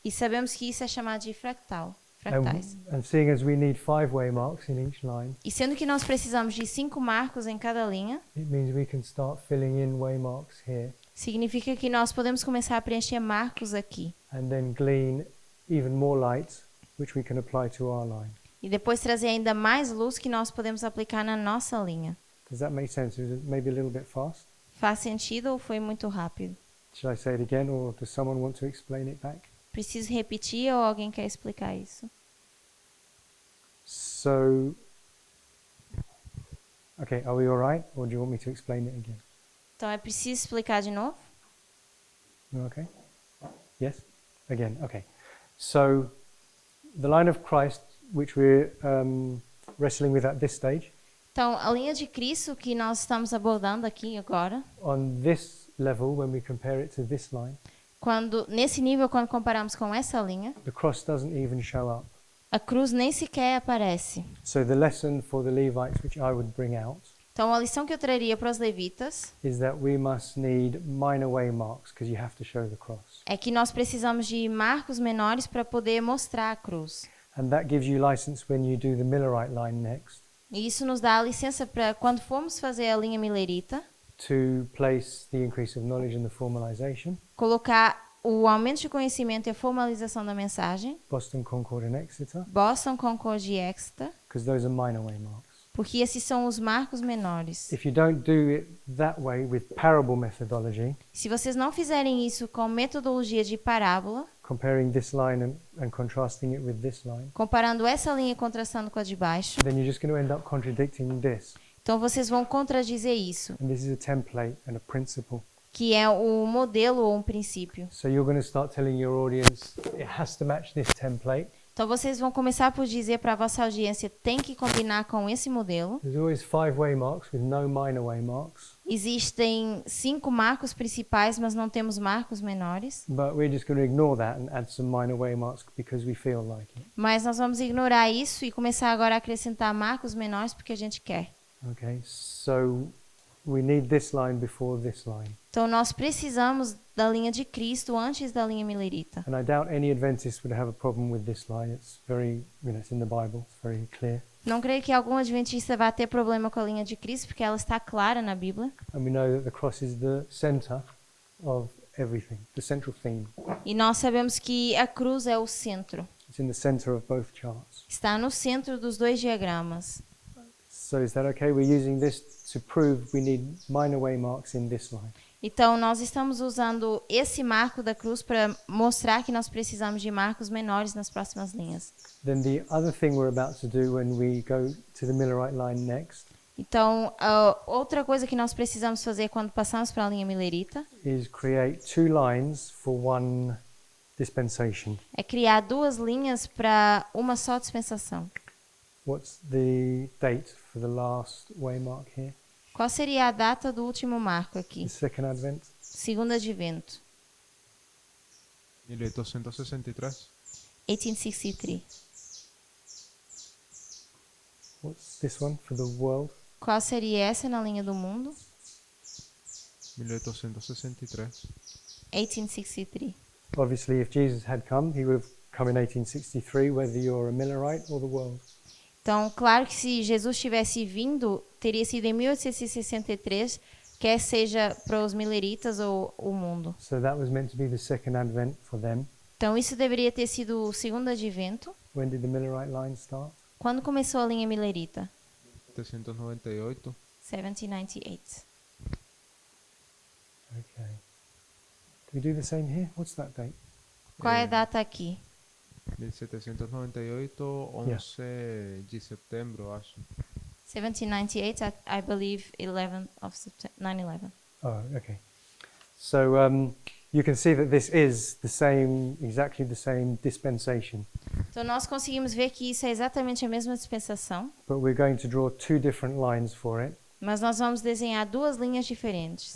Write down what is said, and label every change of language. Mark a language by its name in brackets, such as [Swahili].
[Portuguese] e sabemos que isso é chamado de fractais. [English] And seeing as we need 5 waymarks in each line, [Portuguese] E sendo que nós precisamos de 5 marcos em cada linha, [English] it means we can start filling in waymarks here [Portuguese] significa que nós podemos começar a preencher marcos aqui. [English] and then glean even more light, which we can apply to our line. [Portuguese] E depois trazer ainda mais luz que nós podemos aplicar na nossa linha. [English] Does that make sense? Is it maybe a little bit fast? [Portuguese] Faz sentido ou foi muito rápido? [English] Should I say it again, or does someone want to explain it back? [Portuguese] Preciso repetir ou alguém quer explicar isso? [English] So, okay, are we all right, or do you want me to explain it again? [Portuguese] Então é preciso explicar de novo? [English] Okay. Yes? Again, okay. So, the line of Christ, which we're wrestling with at this stage, [Portuguese] Então, a linha de Cristo que nós estamos abordando aqui agora, [English] on this level, when we compare it to this line, [Portuguese] nesse nível, quando comparamos com essa linha, [English] the cross doesn't even show up. [Portuguese] a cruz nem sequer aparece. [English] So the lesson for the Levites, which I would bring out, [Portuguese] Então, a lição que eu traria para os levitas [English] is that we must need minor waymarks because you have to show the cross. [Portuguese] é que nós precisamos de marcos menores para poder mostrar a cruz. [English] And that gives you license when you do the Millerite line next [Portuguese] E isso nos dá a licença para, quando formos fazer a linha milerita, [English] to place the increase of knowledge and the formalization, [Portuguese] colocar o aumento de conhecimento e a formalização da mensagem, [English] Boston, Concord, and Exeter, [Portuguese] Boston, Concord e Exeter, [English] because those are minor waymarks. [Portuguese] porque esses são os marcos menores. [English] If you don't do it that way with parable methodology, [Portuguese] Se vocês não fizerem isso com metodologia de parábola, [English] comparing this line and contrasting it with this line, [Portuguese] comparando essa linha e contrastando com a de baixo, [English] then you're just going to end up contradicting this. [Portuguese] então vocês vão contradizer isso, [English] And this is a template and a principle. [Portuguese] que é um modelo ou um princípio. [English] So you're going to start telling your audience it has to match this template. [Portuguese] Então vocês vão começar por dizer para a vossa audiência tem que combinar com esse modelo. [English] There's always 5 waymarks with no minor waymarks, [Portuguese] Existem 5 marcos principais, mas não temos marcos menores. [English] but we're just going to ignore that and add some minor waymarks because we feel like it. [Portuguese] Mas nós vamos ignorar isso e começar agora a acrescentar marcos menores porque a gente quer. [English] Okay, so we need this line before this line. [Portuguese] Então nós precisamos da linha de Cristo antes da linha milerita. [English] And I doubt any Adventist would have a problem with this line. It's very, it's in the Bible, it's very clear. [Portuguese] Não creio que algum adventista vá ter problema com a linha de Cristo, porque ela está clara na Bíblia. [English] And we know that the cross is the center of everything, the central theme. [Portuguese] E nós sabemos que a cruz é o centro. [English] It's in the center of both charts. [Portuguese] Está no centro dos 2 diagramas. [English] So is that okay? We're using this to prove we need minor waymarks in this line. [Portuguese] Então, nós estamos usando esse marco da cruz para mostrar que nós precisamos de marcos menores nas próximas linhas. [English] Then the other thing we're about to do when we go to the Millerite line next [Portuguese] Então, a outra coisa que nós precisamos fazer quando passamos para a linha milerita [English] is create 2 lines for one dispensation. [Portuguese] é criar 2 linhas para uma só dispensação. [English] What's the date for the last waymark here? [Portuguese] Qual seria a data do último marco aqui? [English] The second advent? [Portuguese] Segundo advento, [English] 1863. [Portuguese] 1863. [English] What's this one for the world? [Portuguese] Qual seria essa na linha do mundo? [English] 1863. [Portuguese] 1863. [English] Obviously, if Jesus had come, he would have come in 1863, whether you're a Millerite or the world. [Portuguese] Então, claro que se Jesus tivesse vindo, teria sido em 1863, quer seja para os mileritas ou o mundo. [English] So that was meant to be the second advent for them. [Portuguese] Então, isso deveria ter sido o segundo advento. [English] When did the Millerite line start? [Portuguese] Quando começou a linha milerita? [English] 798. [Portuguese] 1798. [English] Okay. Do we do the same here? What's that date? [Portuguese] Qual é a data aqui? 1798, 11 de setembro, acho. [English] 1798, I believe 11 of September, 9/11. Oh, okay. So you can see that this is the same, exactly the same dispensation. [Portuguese] Então nós conseguimos ver que isso é exatamente a mesma dispensação, [English] But we're going to draw 2 different lines for it. [Portuguese] mas nós vamos desenhar 2 linhas diferentes.